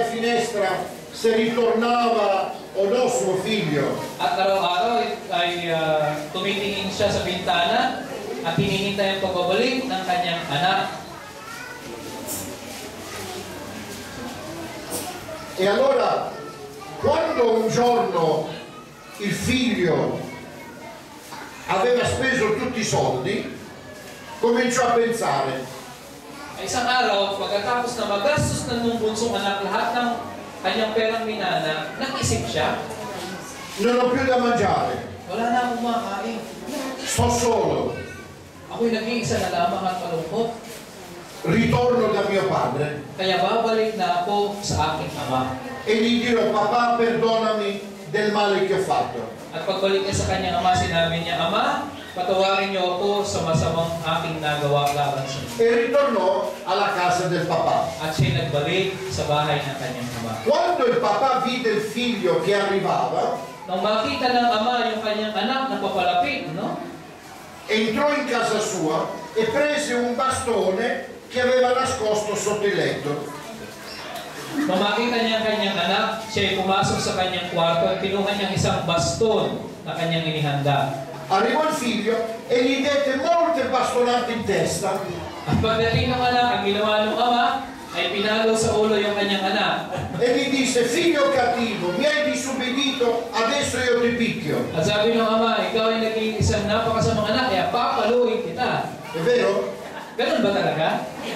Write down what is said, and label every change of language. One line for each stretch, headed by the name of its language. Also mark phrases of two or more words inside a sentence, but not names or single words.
Italian: finestra se ritornava o no suo figlio.
Filipino: At araw-araw ay tumitingin siya sa bintana at hinihintay ang pagbabalik ng kanyang anak.
Italian: E allora, quando un giorno il figlio aveva speso tutti i soldi, cominciò a pensare:
Filipino: Isang araw, pagkatapos na magastos ng nung bunsong anak lahat ng kanyang perang minana, nag-isip siya,
Italian: non ho più da mangiare,
Filipino: wala na akong makain.
Italian: sto solo,
Filipino: Ako'y nag-iisa na lamang at malungkot.
Italian: ritorno da mio padre
Filipino: Kaya babalik na ako sa aking ama.
Italian: e gli dirò: papà, perdonami del male che ho fatto.
Filipino: At pagbalik niya sa kanyang ama, sinabi niya, Ama, patawarin niyo ako sa masamang aking nagawa laban sa inyo.
Italian: E ritornò alla casa del papà.
Filipino: At siya'y nagbalik sa bahay ng kanyang ama.
Italian: Quando il papà vide il figlio che arrivava,
Filipino: Nung makita ng ama yung kanyang anak na papalapit, no?
Italian: entrò in casa sua e prese un bastone che aveva nascosto sotto il letto.
Filipino: Nung makita niya ang kanyang anak, siya'y pumasok sa kanyang kwarto at kinuha niyang isang baston na kanyang inihanda.
Italian: Arrivò il figlio e gli dette molte bastonate in testa.
Filipino: At pagdating ng anak, ang ginawa ng ama ay pinalo sa ulo yung kanyang anak.
Italian: E gli disse: figlio cattivo, mi hai disubbidito, adesso io ti picchio.
Filipino: At sabi ng ama, ikaw ay naging isang napakasamang anak, kaya papaluin kita.
Italian: È vero?
Filipino: Ganun ba talaga?